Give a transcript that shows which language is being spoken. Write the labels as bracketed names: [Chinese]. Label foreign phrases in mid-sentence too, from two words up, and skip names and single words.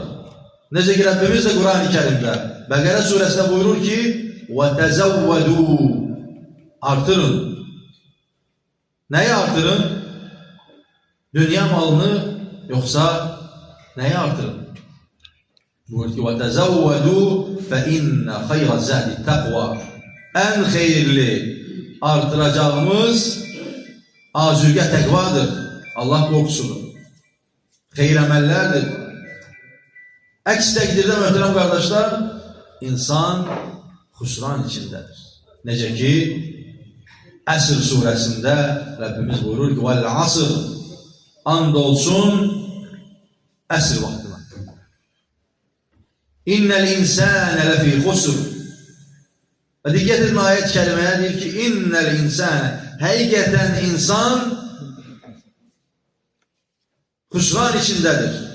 [Azerbaijani] Necə ki Rəbbimiz də Quran-ı Kərimdə Bəqərə surəsində buyurur ki وَتَزَوَّدُوا. Artırın. Nəyi artırın? Dünya malını yoxsa nəyi artırın? Buyurur ki [Arabic] وَتَزَوَّدُوا فَإِنَّ خَيْرَ الزَّادِ التَّقْوَى. [Azerbaijani] Ən xeyirli artıracağımız azüqə təqvadır. Allah qorxusudur. Xeyir əməllərdir. Əks təqdirdə möhtərəm qardaşlar, insan xüsran içindədir. Necə ki, Əsr surəsində Rəbbimiz buyurur ki, [Arabic] والعصر, [Azerbaijani] and olsun əsr vaxtına. [Arabic] إن الإنسان لفي خسر. [Azerbaijani] Və diqqət edin ayət kəliməyə deyir ki, [Arabic] إن الإنسان, [Azerbaijani] həqiqətən insan xüsran içindədir.